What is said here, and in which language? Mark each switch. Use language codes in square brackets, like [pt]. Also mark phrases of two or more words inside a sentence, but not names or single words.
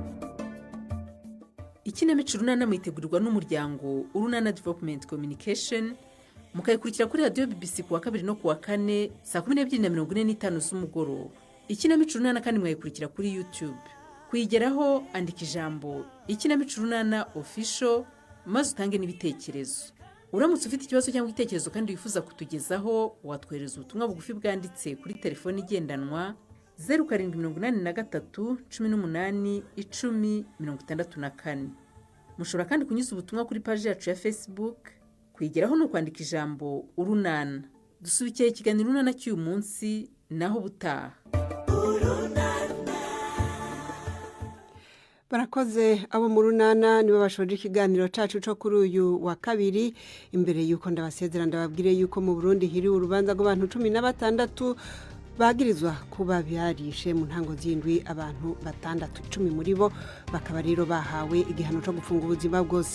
[rw] ikinamico urunana mwitegurirwa n'umuryango urunana [en] development communication [rw] mukayikurikira kuri radiyo BBC kuwa 2 no kuwa 4 saa 12:45 z'umugoroba ikinamico urunana kandi mwayikurikira kuri YouTube kuyigeraho andika ijambo ikinamico urunana official maze utange n'ibitekerezo uramutse ufite ikibazo cyangwa igitekerezo kandi wifuza kutugezaho watwohereza ubutumwa bugufi bwanditse kuri telefone igendanwa 0783 18 10 mushobora kandi kunyuza ubutumwa kuri page yacu ya Facebook kwigeraho no kwandika ijambo urunana dusubikiye ikiganiro urunana cy'uyu munsi naho butaha [rn] barakoze abo mu runana nibo bashoje ikiganiro cacu cyo kuri uyu wa kabiri imbere yuko ndabasezera ndababwire yuko mu Burundi hiri urubanza rw'abantu 16 bagirizwa kuba byarishe mu ntango z'indwi abantu 10 muri bo bakaba rero bahawe igihano cyo gufunga ubuzima bwose.